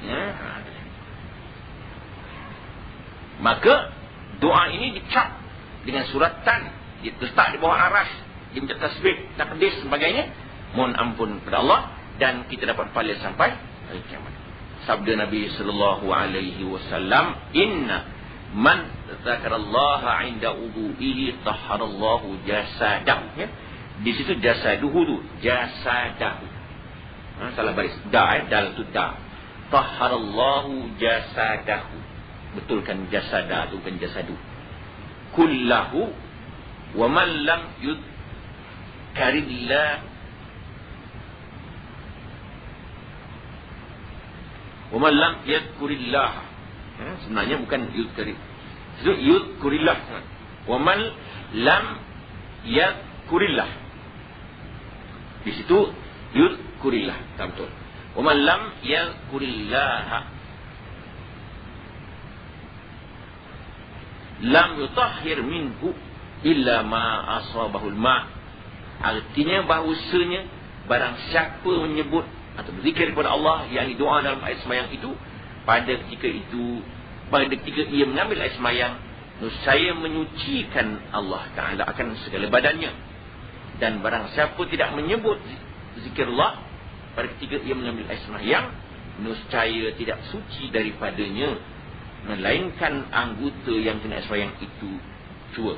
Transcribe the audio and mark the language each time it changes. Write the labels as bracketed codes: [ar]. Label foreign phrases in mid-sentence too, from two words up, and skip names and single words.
[ms] Maka doa ini dicap dengan suratan, diletak di bawah arash, dia minta tasbih, takdis sebagainya, mohon ampun kepada Allah, dan kita dapat pahala sampai hari kiamat. Sabda Nabi [ar] صلى الله عليه وسلم إن من ذكر الله عند وضوئه طهر الله جسده. Ya? [ms] Di situ jasaduhu tu, jasadahu. Salah baris. Dal tu da. [ar] طهر الله جسده. [ms] Betulkan jasada tu bukan jasadu. [ar] كله ومن لم يذكر الله ومن لم يذكر الله. [ms] Sebenarnya bukan yudkari. Itu yudkurillah. [ar] ومن لم يذكر الله. [ms] Di situ [ar] يذكر الله يذكر الله. [ms] Betul. [ar] ومن لم يذكر الله لم يطهر منه إلا ما أصابه الماء. [ms] Artinya bahawasanya barang siapa menyebut atau berzikir kepada Allah, yang doa dalam ayat sembahyang itu, pada ketika ia mengambil ayat sembahyang, saya menyucikan Allah Ta'ala akan segala badannya. Dan barang siapa tidak menyebut zikirullah pada ketika ia mengambil ayat sembahyang, nescaya tidak suci daripadanya, melainkan anggota yang kena ayat sembahyang itu cua.